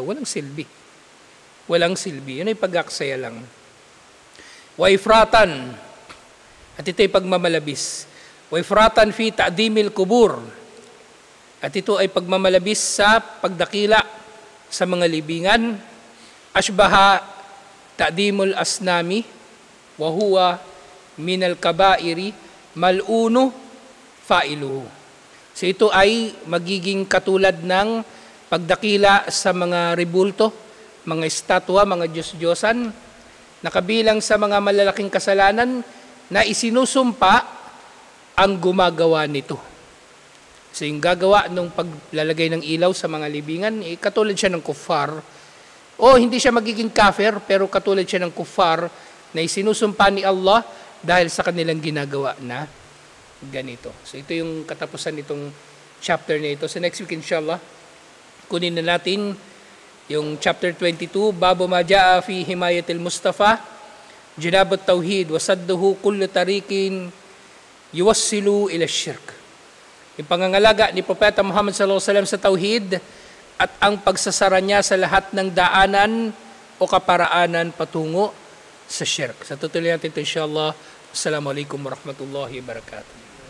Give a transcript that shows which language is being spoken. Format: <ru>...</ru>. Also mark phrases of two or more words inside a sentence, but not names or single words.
<tl>Walang silbi. Walang silbi. Yun ay pag-aksaya lang. Waifratan. At ito ay pagmamalabis.</tl> <ar>وإفراطا في تعظيم القبور.</ar> <tl>At ito ay pagmamalabis sa pagdakila sa mga libingan.</tl> <ar>أشبه تعظيم الأصنام وهو من الكبائر ملعون فاعله.</ar> <tl>So ito ay magiging katulad ng pagdakila sa mga ribulto, mga estatwa, mga Diyos-Diyosan, na kabilang sa mga malalaking kasalanan na isinusumpa ang gumagawa nito. So yung gagawa ng paglalagay ng ilaw sa mga libingan, katulad siya ng kuffar. O hindi siya magiging kafir, pero katulad siya ng kuffar na isinusumpa ni Allah dahil sa kanilang ginagawa na ganito. So ito yung katapusan nitong chapter na ito. So</tl> <en>next week</en> <tl>inshallah, kunin na natin yung chapter 22,</tl> <ar>باب ما جاء في حماية المصطفى جناب التوحيد وسده كل طريق يوصل إلى الشرك.</ar> <tl>Yung pangangalaga ni Propeta Muhammad</tl> <ar>صلى الله عليه وسلم</ar> <tl>sa tauhid at ang pagsasara niya sa lahat ng daanan o kaparaanan patungo sa syirk. Sa tutuloy natin ito inshallah.</tl> <ar>السلام عليكم ورحمة الله وبركاته.</ar>